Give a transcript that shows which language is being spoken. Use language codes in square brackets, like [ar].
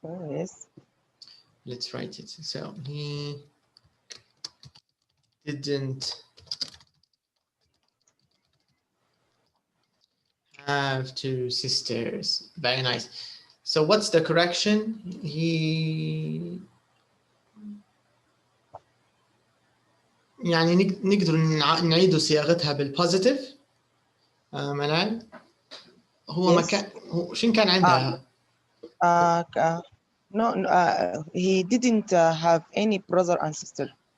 [en] Yes. Let's write it. So he didn't have 2 sisters. Very nice. So what's the correction? [ar] He يعني نقدر نعيد صياغتها بالبوزيتيف منال. هو ما كان هو شنو كان عندها؟ [en] No, he didn't have any brother and sister.